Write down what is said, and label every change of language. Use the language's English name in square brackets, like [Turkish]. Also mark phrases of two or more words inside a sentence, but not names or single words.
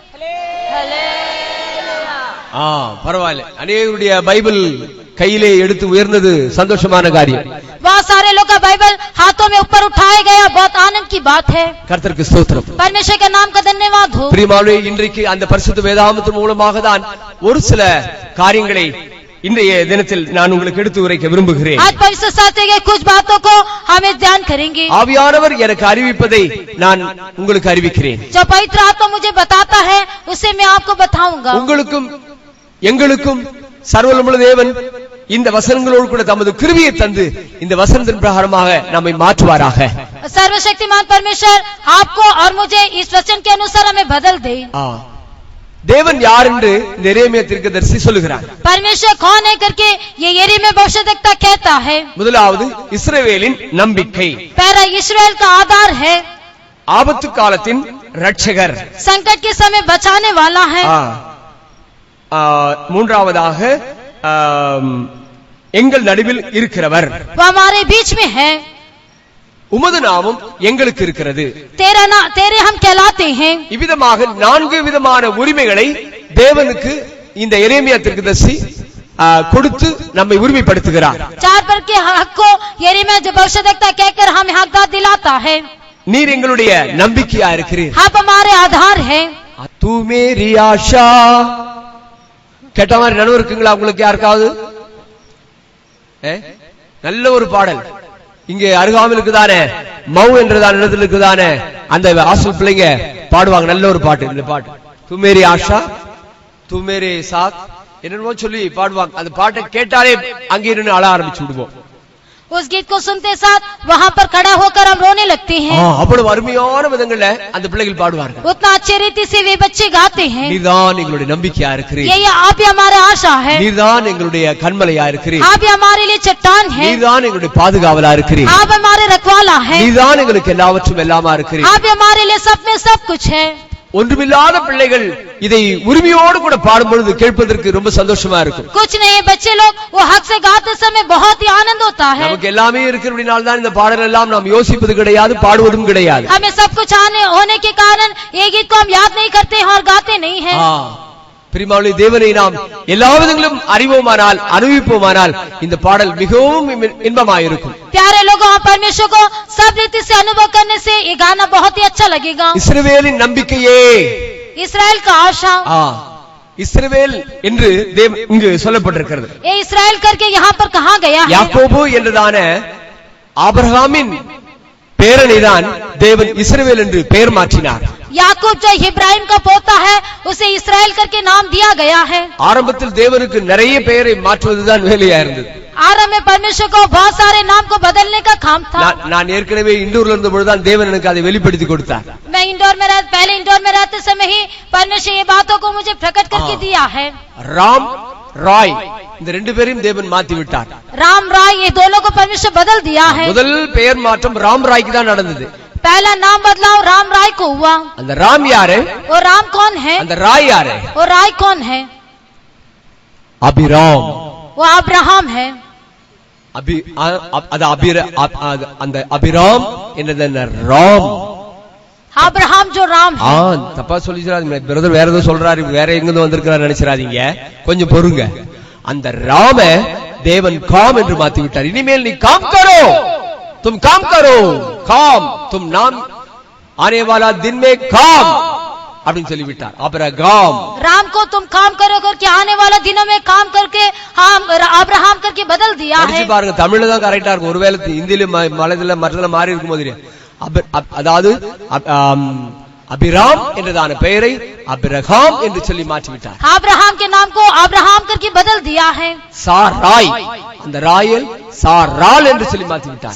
[Tamil] பரவாயில்ல, அநேகருடைய பைபிள் கையிலே எடுத்து உயர்ந்தது சந்தோஷமான காரியம். [Hindi] बहुत सारे लोग का बाइबल हाथों में ऊपर उठाया गया, बहुत आनंद की बात है. [Tamil] கர்த்தருக்கு ஸ்தோத்திரம். [Hindi] परमेश्वर के नाम का धन्यवाद हो. [Tamil] பிரியமானவர்களே, இன்றைக்கு அந்த பரிசுத்த வேதாகமத்தின் மூலமாக தான் ஒரு சில காரியங்களை இன்றைய தினத்தில் நான் உங்களுக்கு எடுத்து உரைக்க விரும்புகிறேன். [Hindi] आज पवित्र शास्त्र के कुछ बातों को हम ध्यान करेंगे. [Tamil] ஆவியானவர் எனக்கு அறிவிப்பதை நான் உங்களுக்கு அறிவிக்கிறேன். [Hindi] जो पवित्र आत्मा मुझे बताता है उसे मैं आपको बताऊंगा. [Tamil] உங்களுக்கும் எங்களுக்கும் சர்வவல்லமையுள்ள தேவன் இந்த வசனங்களோடு கூட தமது கிருபையை தந்து இந்த வசனத்தின் பிரகாரமாக நம்மை மாற்றுவாராக. [Hindi] सर्वशक्तिमान परमेश्वर आपको और मुझे इस वचन के अनुसार हमें बदल दे. [Tamil] தேவன் யார் என்று இந்த எரேமியா தீர்க்கதரிசி சொல்லுகிறார். [Hindi] परमेश्वर कौन है करके ये यिर्मयाह भविष्यद्वक्ता कहता है. [Tamil] முதலாவது இஸ்ரவேலின் நம்பிக்கை. [Hindi] पहला इस्राएल का आधार है. [Tamil] ஆபத்து காலத்தின் ரட்சகர், [Hindi] संकट के समय बचाने वाला है. [Tamil] மூன்றாவதாக எங்கள் நடுவில் இருக்கிறவர், [Hindi] वो हमारे बीच में है. [Tamil] உமது நாமம் எங்களுக்கு இருக்கிறது. [Hindi] तेरे हम कहलाते हैं. [Tamil] இவ்விதமாக 4 விதமான உரிமைகளை தேவனுக்கு இந்த எரேமியா தீர்க்கதரிசி கொடுத்து நம்மை உரிமைப்படுத்துகிறார். [Hindi] 4 पर के हक को यिर्मयाह भविष्यद्वक्ता कहकर हमें हकदार दिलाता है. [Tamil] நீர் எங்களுடைய நம்பிக்கையா இருக்கிறீர். [Hindi] आप हमारे आधार है. तू मेरी आशा. [Tamil] கேட்ட மாதிரி நினைவு இருக்குங்களா உங்களுக்கு யாருக்காவது? நல்ல ஒரு பாடல் இங்கே அருகாமல் இருக்குதானே, மவு என்றதான இடத்துல இருக்குதானே, அந்த ஹாஸ்டல் பிள்ளைங்க பாடுவாங்க. நல்ல ஒரு பாட்டு இந்த பாட்டு. [Hindi] तू मेरी आशा, तू मेरे साथ [Tamil] என்னன்னு சொல்லி பாடுவாங்க. அந்த பாட்டை கேட்டாலே அங்கே இருந்து அழ ஆரம்பிச்சு விடுவோம். [Hindi] उस गीत को सुनते साथ वहाँ पर खड़ा होकर हम रोने लगते हैं. [Tamil] அவ்வளவு அருமையான விதங்கள்ல அந்த பிள்ளைகள் பாடுவார்கள். [Hindi] उतना अच्छे रीति से वे बच्चे गाते हैं. [Tamil] நீதான் எங்களுடைய நம்பிக்கையா இருக்கிறீர். [Hindi] ये आप ही हमारे आशा है. [Tamil] நீதான் எங்களுடைய கண்மலையா இருக்கிறீர். [Hindi] आप ही हमारे लिए चट्टान है. [Tamil] நீதான் எங்களுடைய பாதுகாவலா இருக்கிறீர். [Hindi] आप हमारे रखवाला है. [Tamil] நீதான் எங்களுக்கு எல்லாவற்றும் எல்லாமா இருக்கிறீர். [Hindi] आप ही हमारे लिए सब में सब कुछ है. [Tamil] ஒன்றுமில்லாத பிள்ளைகள் இதை உரிமையோடு கூட பாடும் பொழுது கேட்பதற்கு ரொம்ப சந்தோஷமா இருக்கும். [Hindi] कुछ नहीं, बच्चे लोग वो हक से गाते समय बहुत ही आनंद होता है. [Tamil] நமக்கு எல்லாமே இருக்கிறபடியால் தான் இந்த பாடல் எல்லாம் நாம் யோசிப்பது கிடையாது, பாடுவதும் கிடையாது. [Hindi] हमें सब कुछ आने होने के कारण ये गीत को हम याद नहीं करते हैं और गाते नहीं हैं. [Tamil] பிரியமானவர்களே, தேவனை நாம் எல்லா விதங்களிலும் அறிவோமானால், அனுபவிப்போமானால் இந்த பாடல் மிகவும் இன்பமாயிருக்கும். [Hindi] प्यारे लोगों, हम परमेश्वर को सब रीति से अनुभव करने से ये गाना बहुत ही अच्छा लगेगा. [Tamil] இஸ்ரவேலின் நம்பிக்கையே, [Hindi] इस्राएल का आशा. [Tamil] இஸ்ரவேல் என்று இங்கு சொல்லப்பட்டிருக்கிறது. [Hindi] ये इस्राएल करके यहाँ पर कहा गया है. [Tamil] யாக்கோபு என்றதான ஆபிரகாமின் பேரனைதான் தேவன் இஸ்ரவேல் என்று பெயர் மாற்றினார். [Hindi] याकूब जो इब्राहिम का पोता है उसे इस्राएल करके नाम दिया गया है. [Tamil] ஆரம்பத்தில் தேவனுக்கு நிறைய பெயரை மாற்றுவதுதான் வேலையா இருந்தது. [Hindi] आरंभ में परमेश्वर को बहुत सारे नाम को बदलने का काम था. [Tamil] நான் ஏற்கனவே இண்டோர்ல இருந்த பொழுதுதான் தேவன் எனக்கு அதை வெளிப்படுத்தி கொடுத்தார். [Hindi] मैं पहले इंदौर में रहते समय ही परमेश्वर ये बातों को मुझे प्रकट करके दिया है. [Tamil] ராம் ராய் இந்த ரெண்டு பேரையும் தேவன் மாத்தி விட்டார். [Hindi] राम राय ये दोनों को परमेश्वर बदल दिया है. [Tamil] முதல் பெயர் மாற்றம் ராம் ராய்க்கு தான் நடந்தது. [Hindi] पहला नाम बदलाव राम राय को हुआ. [Tamil] அந்த ராம் யாரு? [Hindi] वो राम कौन है? [Tamil] அந்த ராய் யாரு? [Hindi] वो राय कौन है? [Tamil] அபிராம். [Hindi] वो अब्राहम है. [Tamil] அந்த அபிராம் என்னது? ராம். [Hindi] अब्राहम जो राम है. [Tamil] தப்பா சொல்லிடாதீங்க பிரதர், வேற ஏதோ சொல்றாரு, வேற எங்கிருந்து வந்திருக்கிறார் நினைச்சிடாதீங்க, கொஞ்சம் பொறுங்க. அந்த ராம தேவன் காம் என்று மாத்தி விட்டார். இனிமேல் நீ [Hindi] काम करो, तुम काम करो, काम तुम नाम आने वाला दिन में काम [Tamil] அப்படின்னு சொல்லிவிட்டார். அபிரகாம், [Hindi] राम को तुम काम करो करके आने वाला दिनों में काम करके हम अब्राहम करके बदल दिया है. [Tamil] படிச்சு பாருங்க, தமிழ்ல தான் கரெக்டா இருக்கும். ஒருவேளை இந்தியில மலையில மற்றதுல மாறி இருக்கும் போது, அதாவது அபிராம் என்றதான பெயரை அபிரகாம் என்று சொல்லி மாற்றிவிட்டார். [Hindi] अब्राहम के नाम को अब्राहम करके बदल दिया है. [Tamil] சாராய், அந்த ராயல் சாரால் என்று சொல்லி மாற்றிவிட்டார்.